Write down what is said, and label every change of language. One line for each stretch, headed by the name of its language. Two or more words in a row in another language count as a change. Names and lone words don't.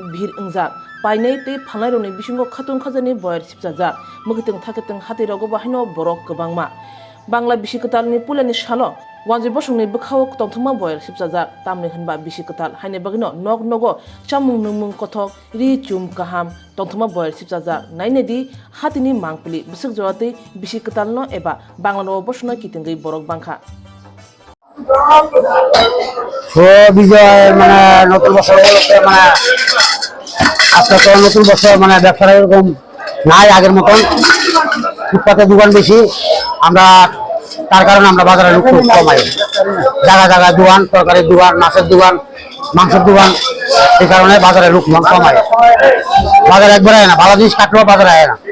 Kok Borok: bhir engjak painai tei phalnai rongni bisingo khatung khajani boyar sipjajak mukiteng thaketeng hati rogo bahino borok kwbangma bangla bisi ketalni pulani salo wangji bosungni bukhao tongthuma boyar sipjajak tamni hinba bisi ketal haine bagino nog nogo chamung numung kothok ri chum kaham tongthuma boyar sipjajak nainedi hatini mangpili bisik jawate bisi ketal no eba bangla bosuna kitingai borok bangkha
Bangla: বিজয় মানে নতুন বছর উপলক্ষে মানে আজকে তো নতুন বছর মানে ব্যবসার এরকম নাই আগের মতন ফুটপাতে দোকান বেশি আমরা তার কারণে আমরা বাজারে লোক খুব কমাই জায়গা জায়গায় দোকান তরকারির দোকান মাছের দোকান মাংসের দোকান এই কারণে বাজারে লোক কমাই বাজারে একবার আয় না ভালো জিনিস কাটলেও বাজারে আয় না